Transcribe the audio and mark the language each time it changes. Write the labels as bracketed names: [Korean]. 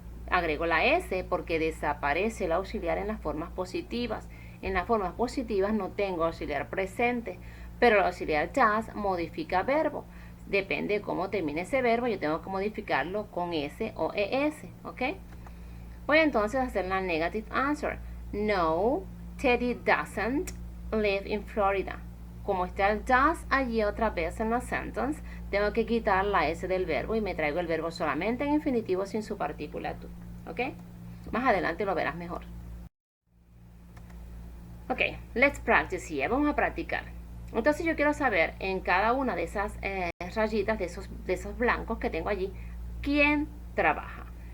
[Spanish] Agrego la S porque desaparece el auxiliar en las formas positivas. En las formas positivas no tengo auxiliar presente, pero el auxiliar does modifica verbo. Depende de cómo termine ese verbo, yo tengo que modificarlo con S o ES, ¿ok? Voy entonces a hacer la [English] negative answer. No, Teddy doesn't live in Florida. [Spanish] Como está el does allí otra vez en la sentence, tengo que quitar la S del verbo y me traigo el verbo solamente en infinitivo sin su partícula to, ¿ok? Más adelante lo verás mejor. [English] Ok, let's practice here. [Spanish] Vamos a practicar. Entonces yo quiero saber en cada una de esas rayitas, de esos blancos que tengo allí, quién trabaja.